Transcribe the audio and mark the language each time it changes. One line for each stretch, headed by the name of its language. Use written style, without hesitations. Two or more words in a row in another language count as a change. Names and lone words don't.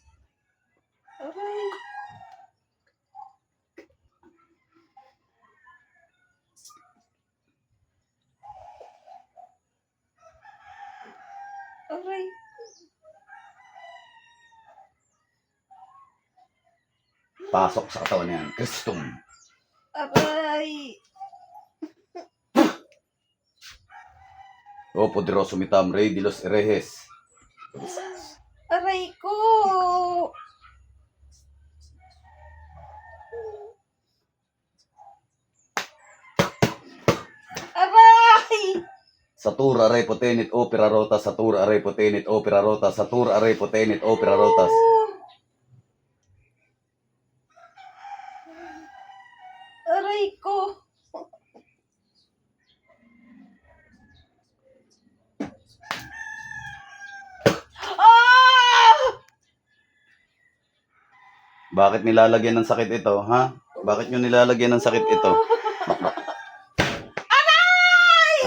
Filipino: Aray! Aray! Pasok sa katawan niyan, Kristum. Aray!
Spanish: O poderoso mitam, Rey de los Herejes.
Filipino: Aray ko! Aray!
Latin: Satur aray potenit opera rota, Satur aray potenit opera rota, Satur aray potenit opera rotas.
Filipino: Aray ko! Ah! Bakit nilalagyan ng sakit ito, ha? Bakit nyo nilalagyan ng sakit ito? Ha?